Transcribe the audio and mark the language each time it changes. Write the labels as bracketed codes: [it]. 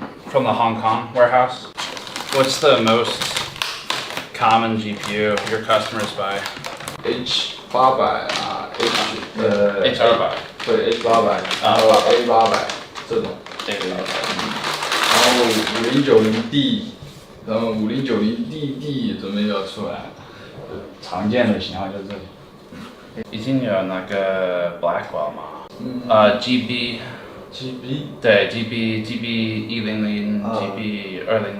[en] From the Hong Kong warehouse, what's the most common GPU your customers buy? H800 H200 [zh] 对 H800 然后 A800这种 然后5090D 然后5090DD 准备要出来，常见的型号就是这里。已经有那个 Blackwell 吗？GB 对 GB 100 GB 200。